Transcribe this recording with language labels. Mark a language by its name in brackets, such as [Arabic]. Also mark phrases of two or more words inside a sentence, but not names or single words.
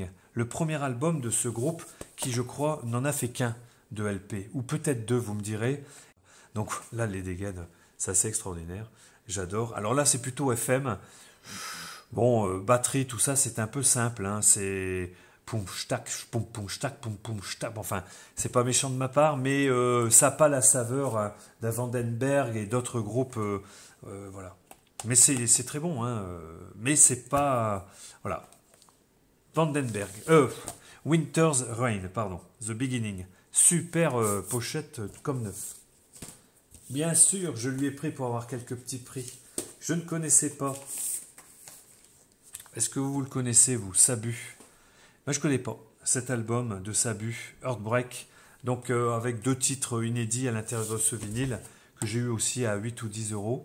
[French] Le premier album de ce groupe qui, je crois, n'en a fait qu'un de LP, ou peut-être 2, vous me direz. Donc là, les dégaines, c'est assez extraordinaire. J'adore. Alors là, c'est plutôt FM. Bon, batterie, tout ça, c'est un peu simple. Hein. C'est poum, shtac, poum, poum, shtac, poum, poum, shtac. Enfin, c'est pas méchant de ma part, mais ça n'a pas la saveur d'un Vandenberg et d'autres groupes. Voilà. Mais c'est très bon. Hein. Mais c'est pas... Voilà. Vandenberg. Winter's Rain, pardon. The Beginning. Super pochette comme neuf. Bien sûr, je lui ai pris pour avoir quelques petits prix. Je ne connaissais pas Est-ce que vous le connaissez, vous, Sabu? Moi, je connais pas cet album de Sabu, Heartbreak, donc avec 2 titres inédits à l'intérieur de ce vinyle, que j'ai eu aussi à 8 ou 10 euros.